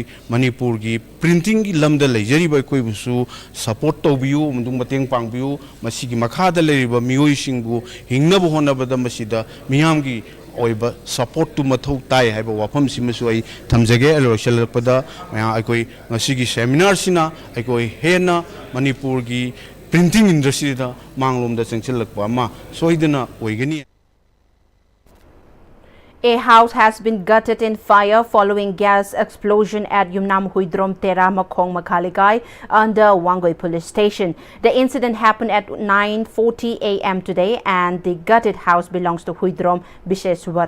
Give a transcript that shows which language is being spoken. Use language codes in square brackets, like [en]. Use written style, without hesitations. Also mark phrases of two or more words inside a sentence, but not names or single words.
[mni] manipur gi printing gi lamda leijariba ekoi busu support tawbiu mundung mateng pangbiu masigi makhada leiriba miyoi singbu hingnaba honabada masida miyam gi oiba support to mathau tai haiba wafam simasu ai thamjage aloshalpada maya aikoi ngasigi seminar sina aikoi hena manipur gi [en] printing industry [mni] da manglom da chengchilakpa ma soidana oigani. [en] A house has been gutted in fire following gas explosion at Yumnam Huidrom Tera Makhong Makhaligai under Wangoi police station. The incident happened at 9:40 a.m. today and the gutted house belongs to Huidrom Bisheshwar.